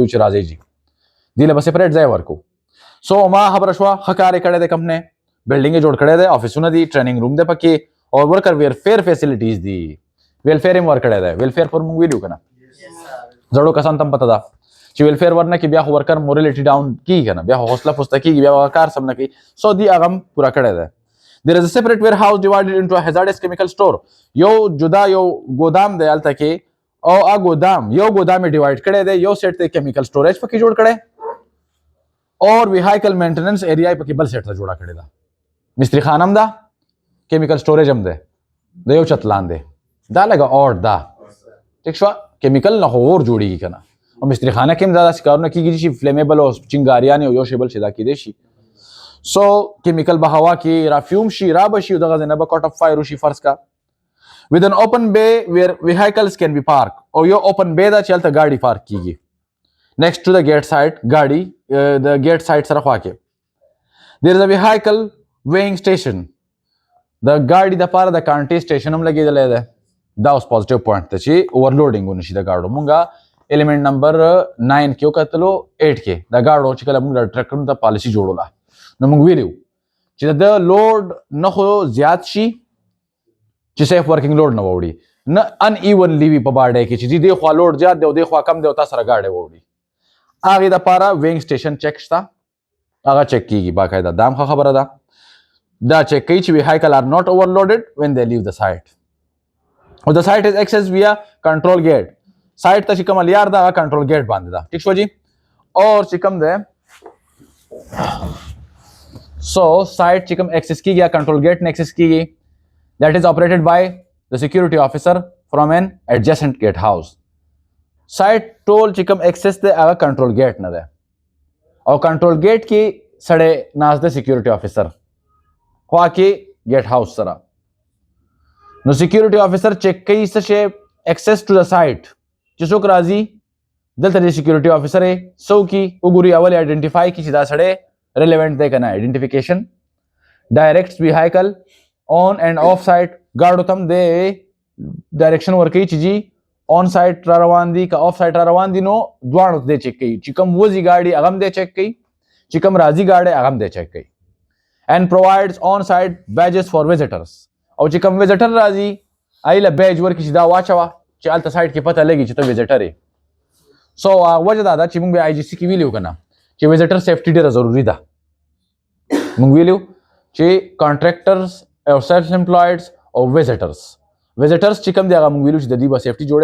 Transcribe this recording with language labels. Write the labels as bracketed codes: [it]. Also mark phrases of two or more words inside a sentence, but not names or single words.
[ps] وایي چې راځئ جي دې له به سپریټ ځای ورکو سو ما خبره شوه ښه کار یې کړی دی کمپنۍ بلډینګ یې جوړ کړی دی افیسونه دي [en] training room [ps] دی پکې او [en] worker welfare facilities [ps] دي ویلفیر یې هم ورکړی دی ویلفیر پر مونږ ویلو که نه زړو کسان ته هم پته ده چې ویلفیر ورنه کې بیا خو [en] worker morality down [ps] کیږي که نه بیا خو حوصله پوسته کیږي بیا هغه کار سم نه کوي سو دې هغه هم پوره کړی دی [en] there is a separate warehouse divided into a hazardous chemical store [ps] یو جدا یو ګودام دی هلته کې او هغه ګودام یو ګودام یې ډیوایډ کړی دی یو سیټ ته [en] chemical storage [ps] پکې جوړ کړی [en] or vehicle maintenance area [ps] یې پکې بل سیټ ته جوړه کړې ده مستري خان هم ده [en] chemical storage [ps] هم دی د یو چت لاندې دا لږه اور ده ټیک شوه کیمیکل نه خو اور جوړېږي که نه او مستری خانه کې هم دا داسې کارونه کېږي چې فلیمیبل او چنګاریان او یو شی بل شي دا کېدی شي سو کیمیکل به هوا کې رافیوم شي را به شي او دغه ځای نه به [en] cut off fire [ps] وشي فرض کا [en] with an open bay where vehicles can be parked [ps] او یو [en] open bay [ps] ده چې هلته ګاډي پارک کېږي [en] next to the gate side [ps] ګاډي د [en] gate side [ps] سره خوا کې [en] there is a vehicle weighing station [ps] د ګاډي دپاره د کانټې سټیشن هم لګېدلی دی دا اوس [en] positive point [ps] ده چې اوورلوډینګ ونه شي د ګاډو مونږه [en] element number 9 [ps] کې وکتلو 8 کې دا گاډو چې کله موږ ټرکونو ته پالیسی جوړوله نو موږ ویلو چې د لوډ نه خو زیات شي چې [en] safe working load [ps] نه ووړي نه [en] unevenly [ps] وي په باډۍ کې چې دې خوا لوډ زیات دی او دې خوا کم دی او تا سره ګاډی ووړي. هغې دپاره [en] weighing station check [ps] شته، هغه چک کیږي باقاعده. دا هم ښه خبره ده. دا چک کوي چې [en] vehicle are not overloaded when they leave the site. او the site is accessed via control gate. [ps] سایټ ته چې کومه لیار ده هغه [en] control gate [ps] باندې ده. ټیک شو جی. اور چې کوم دی سو سایټ چې کوم ایکسس کیږي یا [en] control gate [ps] نه ایکسس کیږي [en] that is operated by the security officer from an adjacent gate house. [ps] سایټ ټول چې کوم ایکسس دی هغه [en] control gate [ps] نه دی او [en] control gate [ps] کې سړی ناست دی [en] security officer [ps] خوا کې [en] gate house [ps] سره. نو [en] security officer [ps] چیک کوي څه شی [en] access to the site [ps] چې څوک راځي دلته د [en] security officer [ps] یې څو کی وګوري اول آئیډنټیفای کی چې دا سړی ریلیونټ دی که نه. [en] identification directs vehicle on and off site [ps] ګاډو ته هم دی ډایرکشن ورکوي چې جی [en] on site [ps] را روان دي که [en] off site [ps] را روان دي. نو دواړو دی چیک کوي چې کوم وځي ګاډي هغه هم دی چیک کوي چې کوم راځي ګاډی هغه هم دی چیک کوي. [en] and provides on site badges for visitors. [ps] او چې کوم ویزټر راځي هغې له بیج ورکړي چې دا واچوه چې هلته سایټ کې پته لګي چې ته ویزټر یې. سو وجه دا ده چې موږ بیا آی جي سی کې ویلي وو که نه چې [en] visitor safety [ps] ډېره ضروري ده. موږ ویلي وو چې کانټریکټرز او [en] self employeds [ps] او ویزټرز چې کوم دی هغه موږ ویلو چې د دوی به سیفټي جوړوي.